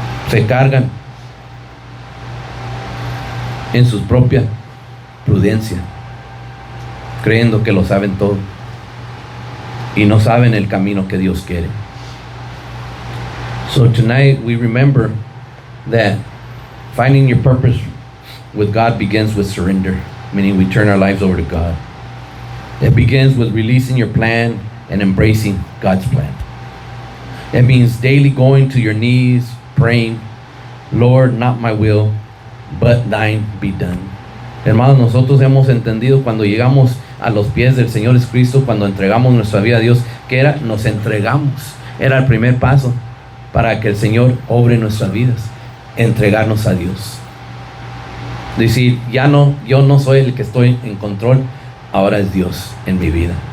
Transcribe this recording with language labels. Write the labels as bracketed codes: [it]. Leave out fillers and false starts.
[es] Se cargan en su propia prudencia, creyendo que lo saben todo y no saben el camino que Dios quiere. [en] So tonight we remember that finding your purpose with God begins with surrender, meaning we turn our lives over to God. It begins with releasing your plan and embracing God's plan. It means daily going to your knees, praying, Lord, not my will, but thine be done. [es] Hermanos, nosotros hemos entendido cuando llegamos a los pies del Señor Jesucristo, cuando entregamos nuestra vida a Dios, que era, nos entregamos. Era el primer paso para que el Señor obre en nuestras vidas, entregarnos a Dios. Decir, ya no, yo no soy el que estoy en control, ahora es Dios en mi vida.